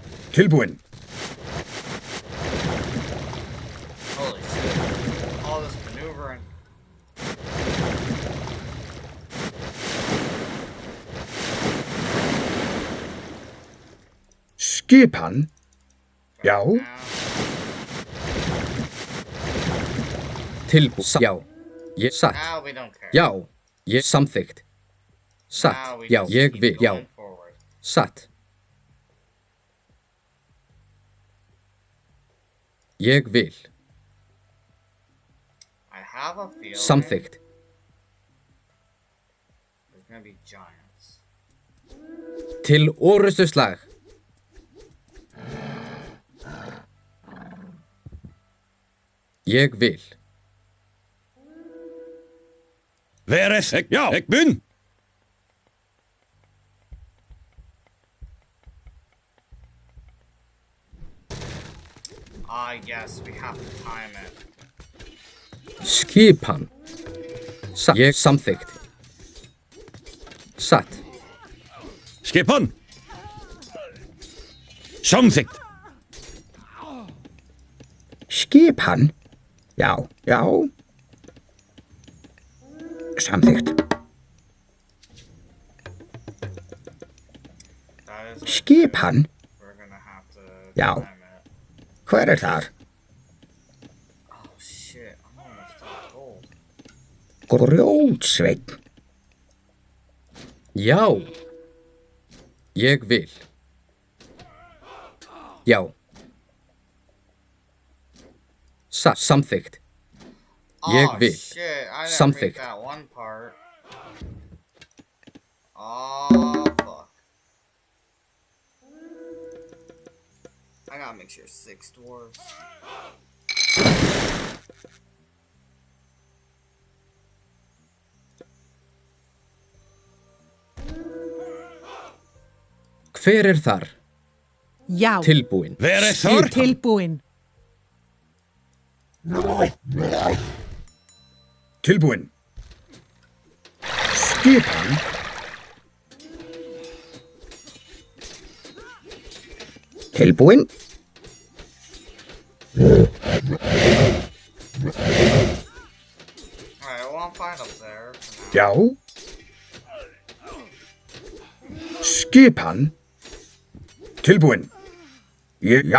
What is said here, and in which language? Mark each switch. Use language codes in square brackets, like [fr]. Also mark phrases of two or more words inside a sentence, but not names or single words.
[is] Tilbúin. [en] Holy shit. All this maneuvering. [is] Skipan. Já. Now, Já. Satt. [en] now we don't care. [is] Já. Samþykkt. Satt. [en] Now we [is] Já. just Ég keep vil. Já. [en] going forward. [is] Satt. Ég vil. [en] I have a feeling [is] Samþykkt. [en] there's gonna be giants. [is] Til orustuslag. Ég vil. Verið, já, ek mun. [en] Ah, yes, we have to time it. [is] Skipan. Satt. Ég samþykkt. Satt. Skipan. Samþykkt. Skipan. Já. Já. Samþykkt. [en] That is [is] Skipan. [en] we're gonna have to [is] Já. [en] time it. [is] Hver þar? [en] Oh shit, I'm almost out of gold. [is] Grjótsveinn. Já. Ég vil. Já. Samþykkt. Ég Oh vil. [en] shit, I didn't [is] Samþykkt. [en] read that one part. Oh fuck. I gotta make sure 6 dwarves. [is] Hver þar? Já. Tilbúin. Verið þar. Tilbúin. Tilbúin. Skipan. Tilbúin. [en] Alright, well I'm fine up there for now. [is] Já. Skipan. Tilbúin. Já.